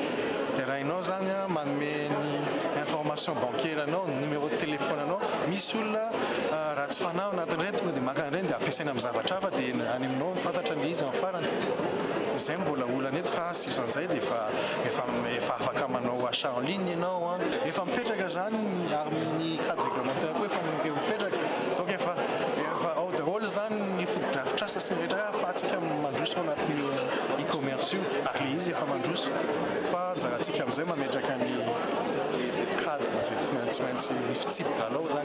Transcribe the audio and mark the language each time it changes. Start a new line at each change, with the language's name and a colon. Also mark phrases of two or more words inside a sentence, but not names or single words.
Malagasy: Dia raha ianao zany manome ny
French: information bancaire
Malagasy: anao, ny
French: numéro de téléphone
Malagasy: anao, misy olona raha tsy fanahy anatin'ireny tonga dia maka an'ireny dia ampiasaina amin'ny zavatra hafa dia any aminao fantatra ny izy amin'ny farany. Izay mbola olana eto fa sisan'izay dia efa afaka manao
French: achat en ligne
Malagasy: ianao efa mipetraka zany amin'ny
French: cadre réglementaire
Malagasy: koa efa mipetraka. Donc efa ao daholo zany ny fotodrafitrasa sy ny rehetra fa atsika mandroso anatin'ny e-commerce io ary le izy efa mandroso fa anjarantsika amin'izay mametraka ny cadre zay tsy maintsy fitsipy dalao zany.